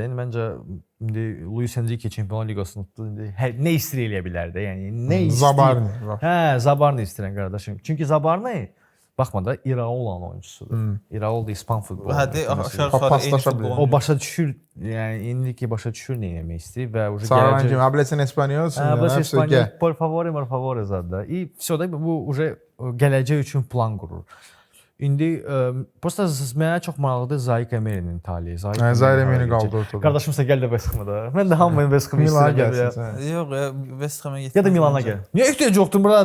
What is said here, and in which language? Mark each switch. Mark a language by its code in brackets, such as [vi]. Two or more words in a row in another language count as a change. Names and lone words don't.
[az] İndi məncə Luis Enrique Çempionlar Liqasını tutdu. İndi nə istəyir eləyə bilər də, yəni nə istəyir. Zabarni var. Hə, Zabarni istəyirəm qardaşım. Çünki Zabarni baxma da İraolanın oyunçusudur. İraol da İspan futbolu. Hə, aşağı-yuxarı eyni futbol. O başa düşür, yəni indiki başa düşür nə etmək istəyir və o gələcək. [es] Hablas en español, hablas español, por favor zada. [ru] И всё [az] da bu gələcək üçün plan qurur. İndi prosta mənə çox maraqlıdır Zaire Emery'nin taliyi. Zaire Emery qaldı ortada. Qardaşım sən gəl də West Ham'a da. Mən də hamının West Ham'ı istəyirəm. Yox, West Ham'a getməz. Ya da Milana gəl. Niyə ehtiyac yoxdur bura?